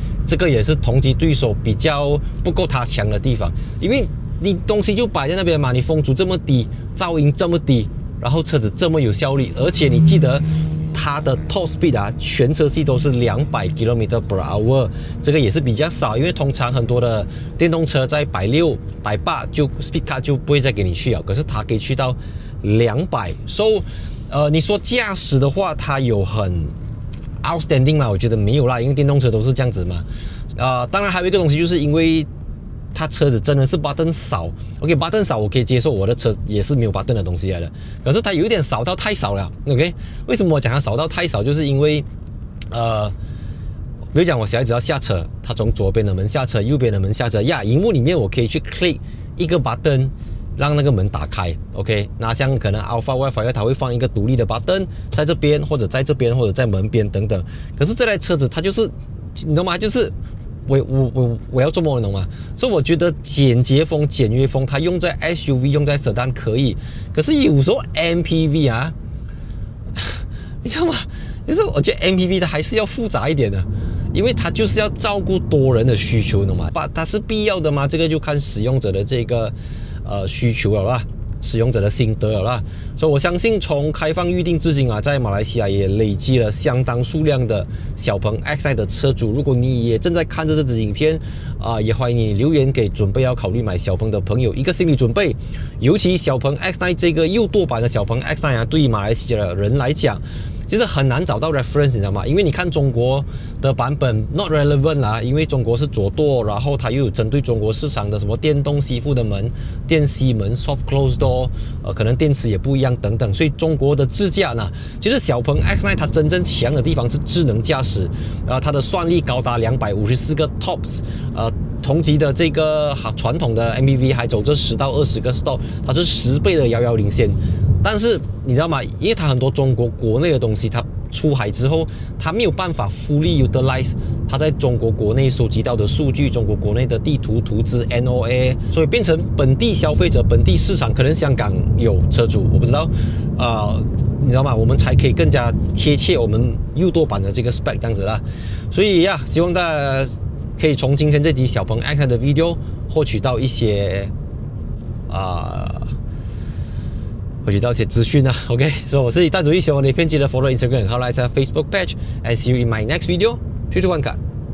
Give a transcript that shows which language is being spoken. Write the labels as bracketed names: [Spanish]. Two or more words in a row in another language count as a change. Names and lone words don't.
[Chinese] 這個也是同級對手比較不夠他強的地方，因為你東西就擺在那邊嘛，你風阻這麼低，噪音這麼低，然後車子這麼有效率，而且你記得它的 [English] top speed [Chinese] 啊，全車系都是200 km/h， 這個也是比較少，因為通常很多的電動車在160、180就 [English] speed cut [Chinese] 就不會再給你去了，可是它可以去到200。So，你說駕駛的話，它有很 outstanding 嗎？我覺得沒有啦，因為電動車都是這樣子嘛。當然還有一個東西，就是因為它車子真的是 button 少 ，OK button 少我可以接受，我的車也是沒有 button 的東西來的。可是它有一點少到太少了 ，OK？為什麼我講它少到太少？就是因為比如講我小孩子要下車，他從左邊的門下車，右邊的門下車呀，熒幕裡面我可以去 click 一個 button， 讓那個門打開 ，OK？那像可能 Alpha Y5 它會放一個獨立的 button 在這邊，或者在這邊，或者在門邊等等。可是這台車子它就是你懂嗎？就是我要做麼，你懂嗎？所以我覺得簡潔風、簡約風，它用在 SUV、用在 Sedan 可以，可是有時候 MPV 啊，你知道嗎？就是我覺得 MPV 它還是要複雜一點的，因為它就是要照顧多人的需求，懂嗎？它是必要的嗎？這個就看使用者的這個需求了吧。使用者的心得了啦。所以我相信从開放預定至今啊，在馬來西亞也累積了相當數量的小鵬 X9 的車主。如果你也正在看着這支影片也歡迎你留言給準備要考慮買小鵬的朋友一個心理準備。尤其小鵬 X9 這個右舵版的小鵬 X9 啊，對於馬來西亞的人來講，其實很難找到 reference， 你知道嗎？因為你看中國的版本 [English] not relevant [Chinese] 啦，因為中國是左舵，然後它又有針對中國市場的什麼電動吸附的門、電吸門 [English] soft close door， [Chinese] 可能電池也不一樣等等，所以中國的智駕呢，其實小鵬 X9 它真正強的地方是智能駕駛，它的算力高達254個 TOPS， 同級的這個傳統的 MPV 還走這10到20個 stop， 它是10倍的遙遙領先。但是你知道嗎？因為它很多中國國內的東西，它出海之後，它沒有辦法 [English] fully utilize [Chinese] 它在中國國內收集到的數據，中國國內的地圖圖資 NOA， 所以變成本地消費者、本地市場，可能香港有車主，我不知道，你知道嗎？我們才可以更加貼切我們右舵版的這個 spec 這樣子啦。所以呀，希望大家可以從今天這集小鵬 X9 的 video 獲取到一些資訊啊 ，OK， 所以我是大主義，希望你編輯的 follow Instagram 和 like Facebook page， [English] and see you in my next video， [Chinese] 去玩卡。